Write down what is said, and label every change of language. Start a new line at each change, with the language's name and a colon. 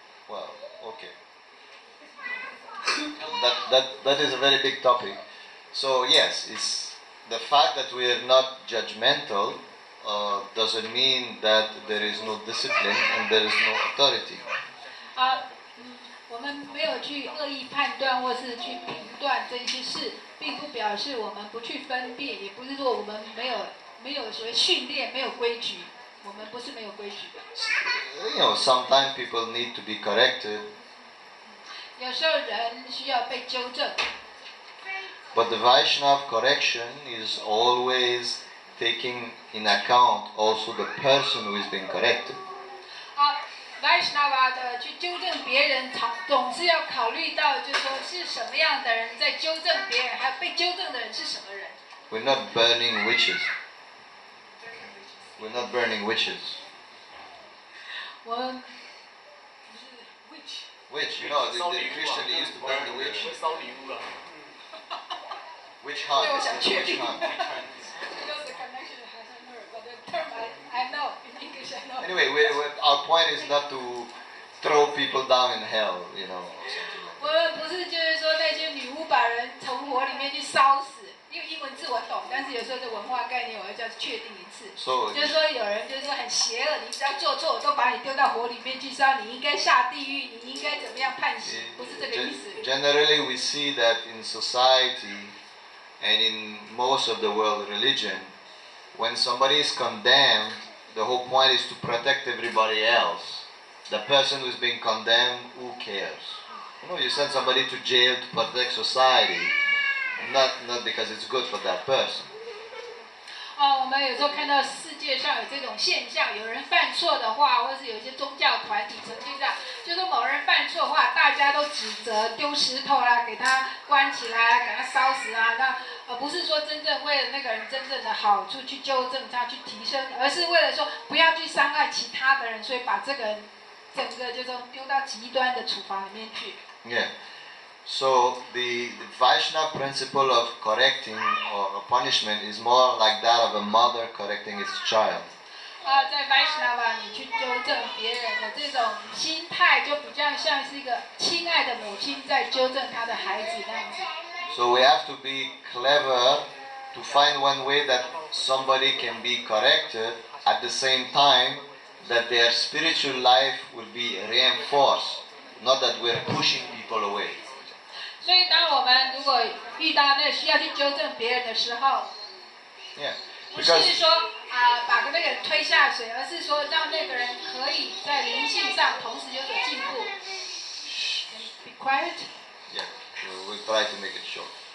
English: Well, okay. That is a very big topic. So yes, it's the fact that we are not judgmental doesn't mean that there is no discipline and there is no authority.
Chinese: 我们没有去恶意判断或是去评断这些事，并不表示我们不去分辨，也不是说我们没有所谓训练，没有规矩。我们不是没有规矩的。
English: You know, sometimes people need to be corrected.
Chinese: 有时候人需要被纠正。
English: But the Vaishnava correction is always taking in account also the person who is being corrected.
Chinese: Vaishnava 的去纠正别人，总是要考虑到，就是说是什么样的人在纠正别人，还有被纠正的人是什么人。
English: We're not burning witches. We're not burning witches.
Chinese: 我们不是 witch。
English: Witch, you know, the Christian they used to burn the witch.
Chinese: 烧礼物了。
English: Witch hunt.
Chinese: 对，我想确定。
English: Witch hunt. Because the connection hasn't heard, but the term I know in English I know. Anyway, our point is not to throw people down in hell, you know, or something like that.
Chinese: 我们不是就是说那些女巫把人从火里面去烧死，因为英文字我懂，但是有时候这文化概念我要再确定一次。就是说有人就是说很邪恶，你只要做错，我都把你丢到火里面去烧，你应该下地狱，你应该怎么样判刑，不是这个意思。
English: Generally, we see that in society and in most of the world religion, when somebody is condemned, the whole point is to protect everybody else. The person who is being condemned, who cares? You know, you send somebody to jail to protect society, not because it's good for that person.
Chinese: 我们有时候看到世界上有这种现象，有人犯错的话，或是有一些宗教团体曾经这样，就说某人犯错的话，大家都指责丢石头啦，给他关起来，给他烧死啊，那不是说真正为了那个人真正的好处去纠正他、去提升，而是为了说不要去伤害其他的人，所以把这个人整个就说丢到极端的处罚里面去。
English: Yeah. So the Vaishnava principle of correcting or punishment is more like that of a mother correcting its child.
Chinese: 在 Vaishnava 你去纠正别人的这种心态，就比较像是一个亲爱的母亲在纠正她的孩子那样子。
English: So we have to be clever to find one way that somebody can be corrected at the same time that their spiritual life will be reinforced, not that we're pushing people away.
Chinese: 所以，当我们如果遇到那需要去纠正别人的时候，
English: Yeah,
Chinese: 不是说把那个人推下水，而是说让那个人可以在灵性上同时有所进步。
English: Be quiet. Yeah, we'll try to make it short.